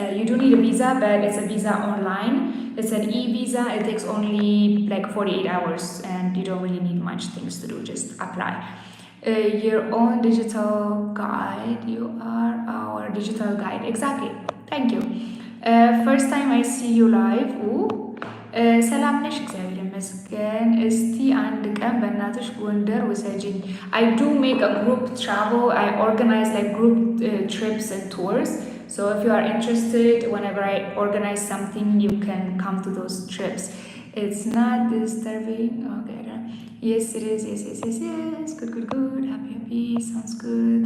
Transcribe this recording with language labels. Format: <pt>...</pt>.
<en>You do need a visa, but it's a visa online. It's an e-visa. It takes only like 48 hours, and you don't really need much things to do, just apply. Your own digital guide. You are our digital guide. Exactly. Thank you. First time I see you live.</en> <am>Ooh. ሰላም ነሽ? እግዚአብሔር ይመስገን። እስቲ አንድ ቀን በእናትሽ ጎንደር ውሰጂኝ።</am> <en>I do make a group travel. I organize like group trips and tours. So if you are interested, whenever I organize something, you can come to those trips. It's not disturbing. Okay. Yes, it is. Yes. Good. Happy. Sounds good.</en>